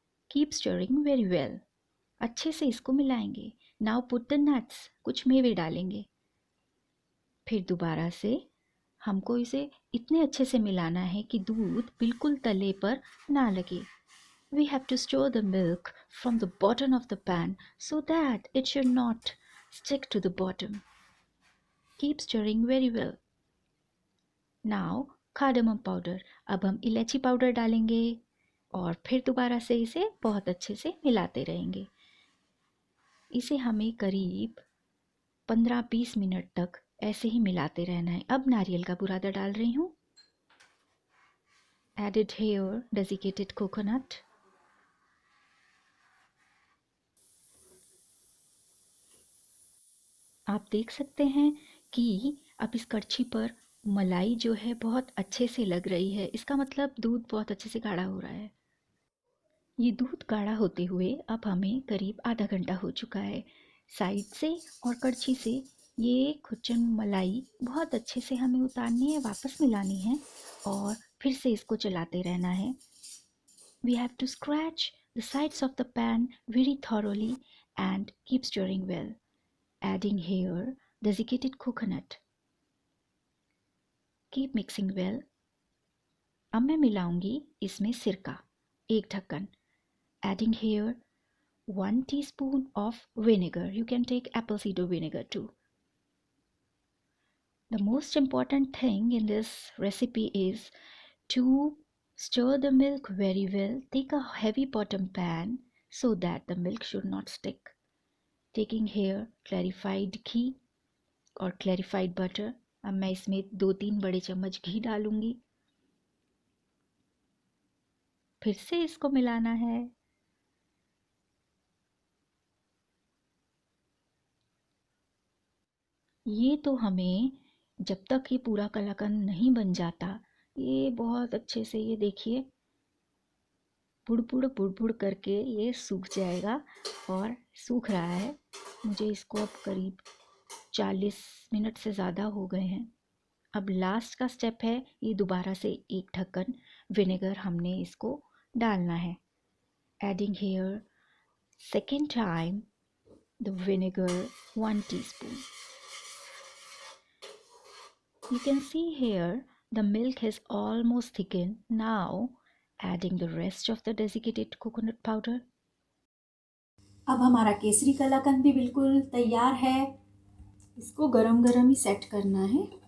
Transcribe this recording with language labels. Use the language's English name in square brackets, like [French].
[English] Keep stirring very well. [Hindi] अच्छे से इसको मिलाएंगे। [English] Now put the nuts. [Hindi] कुछ मेवे डालेंगे। फिर दोबारा से हमको इसे इतने अच्छे से मिलाना है कि दूध बिल्कुल तले पर ना लगे। [English] We have to stir the milk from the bottom of the pan so that it should not stick to the bottom. Keep stirring very well. Now cardamom powder. [Hindi] अब हम इलायची पाउडर डालेंगे और फिर दोबारा से इसे बहुत अच्छे से मिलाते रहेंगे। इसे हमें करीब 15-20 मिनट तक ऐसे ही मिलाते रहना है। अब नारियल का बुरादा डाल रही हूँ। [English] Added here desiccated coconut. [Hindi] आप देख सकते हैं कि अब इस कड़छी पर मलाई जो है बहुत अच्छे से लग रही है। इसका मतलब दूध बहुत अच्छे से गाढ़ा हो रहा है। ये दूध गाढ़ा होते हुए अब हमें करीब आधा घंटा हो चुका है। साइड से और कड़छी से ये खुच्चन मलाई बहुत अच्छे से हमें उतारनी है, वापस मिलानी है और फिर से इसको चलाते रहना है। [English] We have to scratch the sides of the pan very thoroughly and keep stirring well. Adding here desiccated coconut. Keep mixing well. [Hindi] अब मैं मिलाऊंगी इसमें सिरका, 1 ढक्कन। [English] Adding here 1 teaspoon of vinegar. You can take apple cider vinegar too. The most important thing in this recipe is to stir the milk very well. Take a heavy bottom pan so that the milk should not stick. Taking here clarified ghee और clarified butter. [Hindi] अब मैं इसमें 2-3 बड़े चम्मच घी डालूंगी। फिर से इसको मिलाना है। ये तो हमें जब तक ये पूरा कलाकंद नहीं बन जाता, ये बहुत अच्छे से, ये देखिए बुड़ बुड़ करके ये सूख जाएगा और सूख रहा है। मुझे इसको अब करीब 40 मिनट से ज़्यादा हो गए हैं। अब लास्ट का स्टेप है, ये दोबारा से 1 ढक्कन विनेगर हमने इसको डालना है। [English] Adding here second time the vinegar 1 teaspoon. You can see here the milk has almost thickened. Now adding the rest of the desiccated coconut powder. [Hindi] अब हमारा केसरी कलाकंद भी बिल्कुल तैयार है। इसको गरम गरम ही सेट करना है।